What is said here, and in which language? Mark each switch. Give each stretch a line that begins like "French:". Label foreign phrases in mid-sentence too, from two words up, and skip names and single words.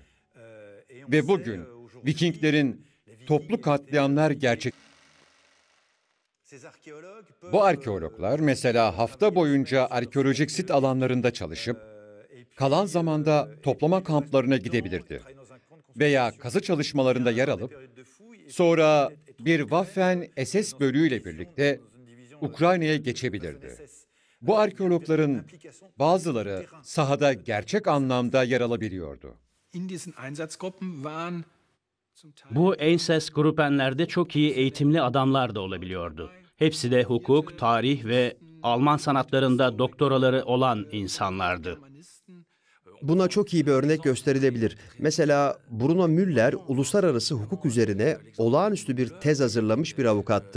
Turkish: Ve bugün Vikinglerin toplu katliamlar Bu arkeologlar mesela hafta boyunca arkeolojik sit alanlarında çalışıp kalan zamanda toplama kamplarına gidebilirdi. Veya kazı çalışmalarında yer alıp sonra bir Waffen-SS bölüğüyle birlikte Ukrayna'ya geçebilirdi. Bu arkeologların bazıları sahada gerçek anlamda yer alabiliyordu.
German: In diesen Einsatzgruppen waren
Turkish: Bu Einsatzgruppenlerde çok iyi eğitimli adamlar da olabiliyordu. Hepsi de hukuk, tarih ve Alman sanatlarında doktoraları olan insanlardı. Buna çok iyi bir örnek gösterilebilir. Mesela Bruno Müller uluslararası hukuk üzerine olağanüstü bir tez hazırlamış bir avukattı.